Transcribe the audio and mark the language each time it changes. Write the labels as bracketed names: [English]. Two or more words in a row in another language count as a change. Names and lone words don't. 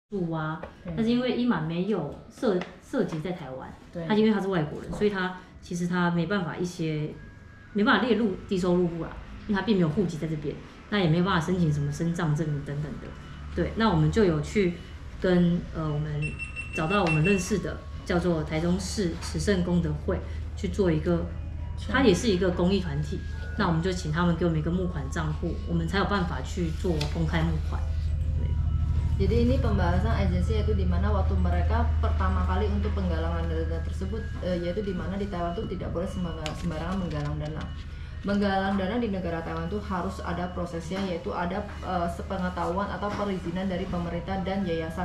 [Chinese] 住啊，但是因为伊玛没有涉及在台湾，他因为他是外国人，所以他其实他没办法列入低收入户啦，因为他并没有户籍在这边，那也没有办法申请什么身障证明等等的。对，那我们就有去跟我们找到我们认识的叫做台中市慈圣功德会去做一个，它也是一个公益团体，那我们就请他们给我们一个募款账户，我们才有办法去做公开募款。 [Indonesian] Jadi ini pembahasan agensi yaitu di mana waktu mereka pertama kali untuk penggalangan dana tersebut yaitu di mana di Taiwan itu tidak boleh sembarangan menggalang dana. Menggalang dana di negara Taiwan itu harus ada prosesnya, yaitu ada sepengetahuan atau perizinan dari pemerintah dan yayasan.